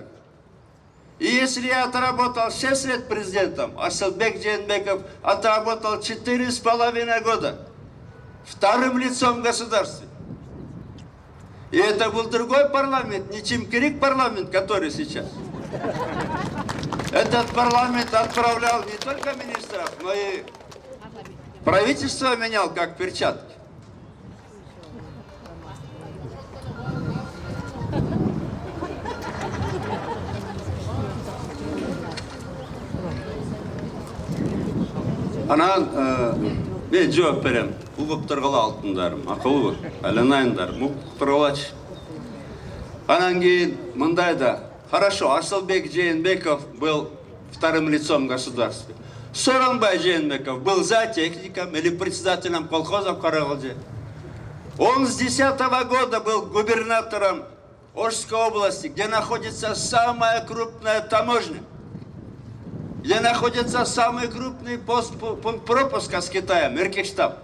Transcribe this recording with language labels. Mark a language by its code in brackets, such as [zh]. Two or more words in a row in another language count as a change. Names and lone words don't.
[ru] И если я отработал 6 лет президентом, Асылбек Жээнбеков отработал 4,5 года вторым лицом государства. И это был другой парламент, не Чимкирик парламент, который сейчас. Этот парламент отправлял не только министров, но и правительство менял, как перчатки. [ky] Мен жооп берем. Угуп тургула алтындарым, акылбы, айланайындар, мукуп тургулачы. Анан кийин мындай да. [ru] Хорошо, Асылбек Жээнбеков был вторым лицом государства. Сооронбай Жээнбеков был за техником или председателем колхоза в Карагалде. Он с 2010 года был губернатором Ошской области, где находится самая крупная таможня, где находится самый крупный пункт пропуска с Китаем, Иркиштаб.